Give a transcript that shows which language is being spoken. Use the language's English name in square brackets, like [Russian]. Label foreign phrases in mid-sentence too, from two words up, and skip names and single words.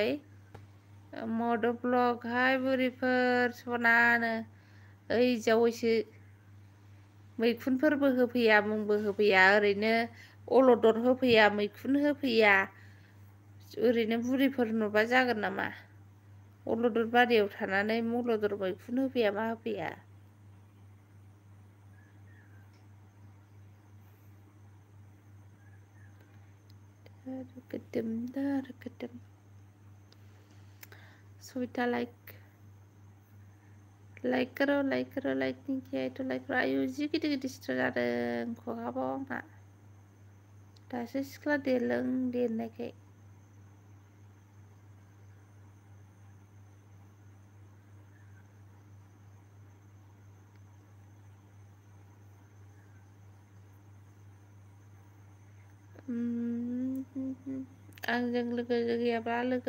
[Bodo] मद ब्लग हाय बुरिफोर सनानो ओइ जावैसो मैखुनफोरबो होफैया मुंबो होफैया ओरैनो अलदर होफैया मैखुन होफैया ओरैनो बुरिफोर नुबा जागोन नामा अलदर बारियाव थानानै अलदर मैखुन होफैया मा होफैया सविता [Hindi] लाइक करो [Bodo] लाइकनि [Hindi] किया तो लाइक करो [Bodo] आयु जि गिदिर गिदिर सिथर जादों खहाबाव आंना दासो सिख्ला देरनायखाय आंजों लोगो गैयाब्ला लोगो